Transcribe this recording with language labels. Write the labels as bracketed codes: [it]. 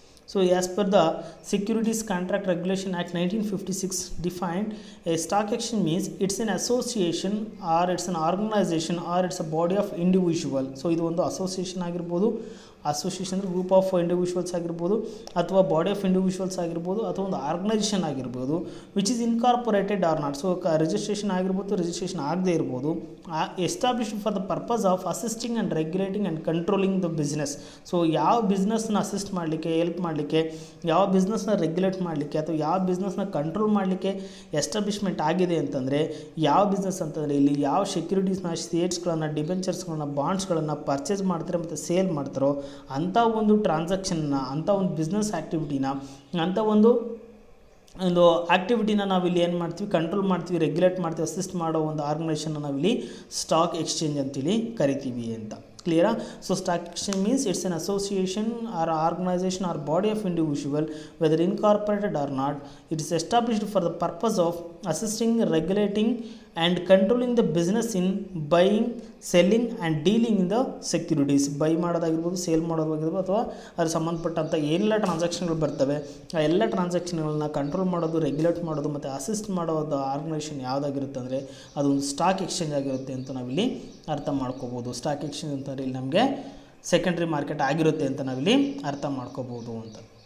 [en] So as per the Securities Contract Regulation Act 1956 defined, a stock exchange means it's an association or it's an organization or it's a body of individual. [kn] So ಇದು ಒಂದು association ಆಗಿರ್ಬೋದು, association group of individuals ಆಗಿರ್ಬೋದು, ಅಥವಾ body of individuals ಆಗಿರ್ಬೋದು, ಅಥವಾ ಒಂದು organisation ಆಗಿರ್ಬೋದು, [en] Which is incorporated or not. [kn] So registration ಆಗಿರ್ಬೋದು, ರಿಜಿಸ್ಟ್ರೇಷನ್ ಆಗದೇ ಇರ್ಬೋದು. [en] Established for the purpose of assisting and regulating and controlling the business. [kn] So ಯಾವ ಬಿಸ್ನೆಸ್ನ ಅಸಿಸ್ಟ್ ಮಾಡಲಿಕ್ಕೆ, ಹೆಲ್ಪ್ ಮಾಡಲಿಕ್ಕೆ, ಯಾವ ಬಿಸ್ನೆಸ್ನ ರೆಗ್ಯುಲೇಟ್ ಮಾಡಲಿಕ್ಕೆ ಅಥವಾ ಯಾವ ಬಿಸ್ನೆಸ್ನ ಕಂಟ್ರೋಲ್ ಮಾಡಲಿಕ್ಕೆ ಎಸ್ಟಾಬ್ಲಿಷ್ಮೆಂಟ್ ಆಗಿದೆ ಅಂತಂದರೆ, ಯಾವ ಬಿಸ್ನೆಸ್ ಅಂತಂದರೆ ಇಲ್ಲಿ ಯಾವ ಸೆಕ್ಯೂರಿಟೀಸ್ನ, ಶೇರ್ಸ್ಗಳನ್ನು, ಡಿಬೆಂಚರ್ಸ್ಗಳನ್ನ, ಬಾಂಡ್ಸ್ಗಳನ್ನು ಪರ್ಚೇಸ್ ಮಾಡ್ತಾರೆ ಮತ್ತು ಸೇಲ್ ಮಾಡ್ತಾರೋ ಅಂಥ ಒಂದು ಟ್ರಾನ್ಸಾಕ್ಷನ್ನ, ಅಂಥ ಒಂದು ಬಿಸ್ನೆಸ್ ಆ್ಯಕ್ಟಿವಿಟಿನ, ಅಂಥ ಒಂದು ಆ್ಯಕ್ಟಿವಿಟಿನ ನಾವಿಲ್ಲಿ ಏನು ಮಾಡ್ತೀವಿ, ಕಂಟ್ರೋಲ್ ಮಾಡ್ತೀವಿ, ರೆಗ್ಯುಲೇಟ್ ಮಾಡ್ತೀವಿ, ಅಸಿಸ್ಟ್ ಮಾಡೋ ಒಂದು ಆರ್ಗನೈಸೇಷನ್ನ ನಾವಿಲ್ಲಿ ಸ್ಟಾಕ್ ಎಕ್ಸ್ಚೇಂಜ್ ಅಂತೇಳಿ ಕರಿತೀವಿ ಅಂತ. [en] Clear? So stock exchange means it's an association or organization or body of individual, whether incorporated or not. It is established for the purpose of assisting, regulating and controlling the business in buying, selling and dealing in the securities. [kn] By ಮಾಡೋದಾಗಿರ್ಬೋದು, sale ಮಾಡೋದಾಗಿರ್ಬೋದು, ಅಥವಾ ಅದ್ರ ಸಂಬಂಧಪಟ್ಟಂಥ ಏನೆಲ್ಲ ಟ್ರಾನ್ಸಾಕ್ಷನ್ಗಳು ಬರ್ತವೆ ಆ ಎಲ್ಲ ಟ್ರಾನ್ಸಾಕ್ಷನ್ಗಳನ್ನ control ಮಾಡೋದು, ರೆಗ್ಯುಲೇಟ್ ಮಾಡೋದು ಮತ್ತು ಅಸಿಸ್ಟ್ ಮಾಡೋದು ಆರ್ಗನೈಸೇಷನ್ ಯಾವುದಾಗಿರುತ್ತೆ ಅಂದರೆ ಅದೊಂದು ಸ್ಟಾಕ್ ಎಕ್ಸ್ಚೇಂಜ್ ಆಗಿರುತ್ತೆ ಅಂತ ನಾವಿಲ್ಲಿ ಅರ್ಥ ಮಾಡ್ಕೋಬೋದು. ಸ್ಟಾಕ್ ಎಕ್ಸ್ಚೇಂಜ್ ಅಂತಂದರೆ ಇಲ್ಲಿ ನಮಗೆ ಸೆಕೆಂಡ್ರಿ ಮಾರ್ಕೆಟ್ ಆಗಿರುತ್ತೆ ಅಂತ ನಾವಿಲ್ಲಿ ಅರ್ಥ ಮಾಡ್ಕೋಬೋದು ಅಂತ.